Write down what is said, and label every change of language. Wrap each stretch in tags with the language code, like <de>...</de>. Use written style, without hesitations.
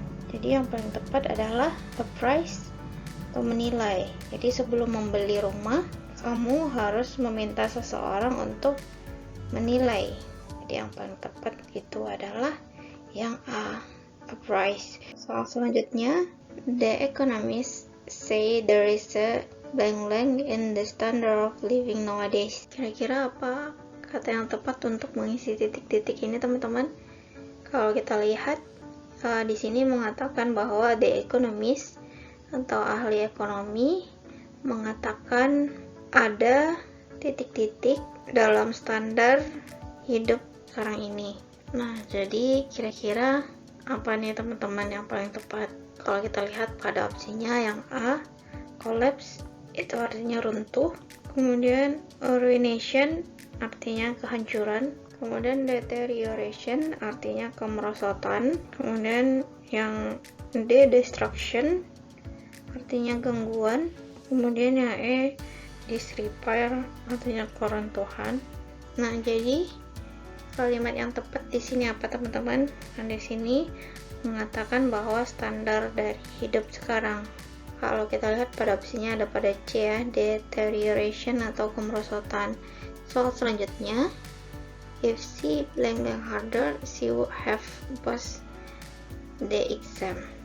<id>Jadi yang paling tepat adalah the price atau menilai. Jadi sebelum membeli rumah, kamu harus meminta seseorang untuk menilai. Jadi yang paling tepat itu adalah yang A, a price.</id> <en>Soal selanjutnya, the economists say there is a blank in the standard of living nowadays.</en> <id>Kira-kira apa kata yang tepat untuk mengisi titik-titik ini teman-teman? Kalau kita lihat di sini mengatakan bahwa the economist atau ahli ekonomi mengatakan ada titik-titik dalam standar hidup sekarang ini. Nah, jadi kira-kira apa nih teman-teman yang paling tepat? Kalau kita lihat pada opsinya yang A, collapse itu artinya runtuh, kemudian ruination artinya kehancuran, kemudian deterioration artinya kemerosotan, kemudian yang D, destruction artinya gangguan, kemudian yang E, disrepair artinya keruntuhan. Nah, jadi kalimat yang tepat di sini apa teman-teman? Nah, di sini mengatakan bahwa standar dari hidup sekarang. Kalau kita lihat pada opsinya ada pada C ya, deterioration atau kemerosotan.</id> <en>Soal selanjutnya, if she blank harder, she would have passed the exam.</en>